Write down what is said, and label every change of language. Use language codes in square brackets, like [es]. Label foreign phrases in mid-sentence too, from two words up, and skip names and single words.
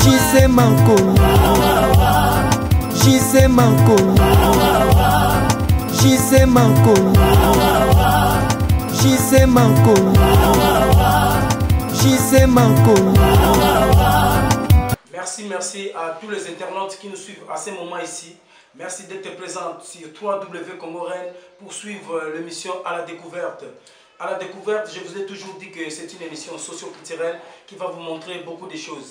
[fr] Jise Manko, Jise Manko, Jise Manko, Jise Manko, Jise Manko. Merci à tous les internautes qui nous suivent à ce moment ici. Merci d'être présents sur www.congoren pour suivre l'émission À la découverte. À la découverte, je vous ai toujours dit que c'est une émission socio-culturelle qui va vous montrer beaucoup de choses.